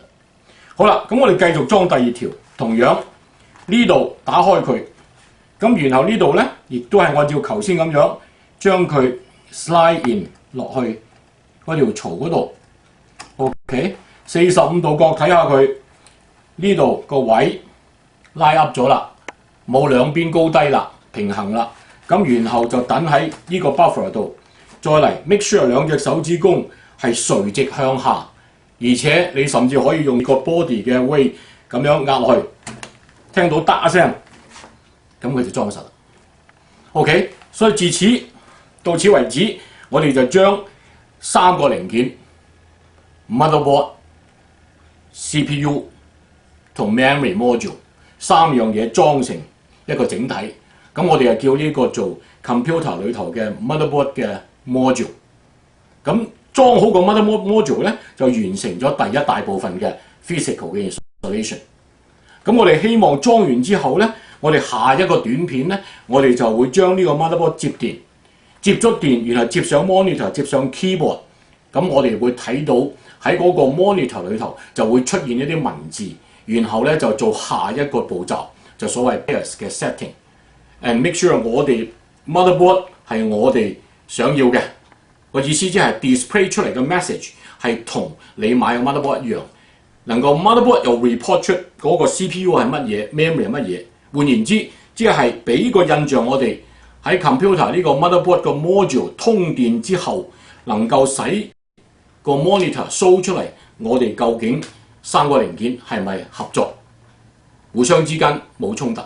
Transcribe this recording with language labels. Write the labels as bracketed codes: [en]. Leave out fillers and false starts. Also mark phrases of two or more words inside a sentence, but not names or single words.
[yue] 好啦，咁我哋繼續裝第二條，同樣呢度打開佢，咁然後呢度咧亦都係按照頭先咁樣將佢 [en] slide in [yue] 落去嗰條槽嗰度。OK， 45度角睇下佢呢度個位拉 up 咗啦，冇兩邊高低啦，平衡啦。咁然後就等喺呢個 buffer 度，再嚟 [en] make sure [yue] 兩隻手指公係垂直向下，而且你甚至可以用個 body 嘅 weight 咁樣壓落去，聽到嗒一聲，咁佢就裝實啦。OK， 所以到此為止，我哋就將三個零件 motherboard、CPU 同 memory module 三樣嘢裝成一個整體。咁我哋就叫呢個做 computer 裏頭嘅 motherboard 嘅 module。咁裝好個 motherboard module 咧，就完成咗第一大部分嘅 physical 嘅 installation。咁我哋希望裝完之後咧，我哋下一個短片咧，我哋就會將呢個 motherboard 接電，接咗電，然後接上 monitor， 接上 keyboard。咁我哋會睇到喺嗰個 monitor 裏頭就會出現一啲文字，然後咧就做下一個步驟，就所謂 BIOS 嘅 setting。 [en] And make sure [yue] 我哋 motherboard 係我哋想要嘅。個意思即係 display 出嚟嘅 message 係同你買嘅 motherboard 一樣，能夠 motherboard 又 report 出嗰個 CPU 係乜嘢 ，memory 係乜嘢。換言之，即係俾個印象我哋喺 computer 呢個 motherboard 個 module 通電之後，能夠使個 [en] monitor show [yue] 出嚟，我哋究竟三個零件係咪合作，互相之間冇衝突。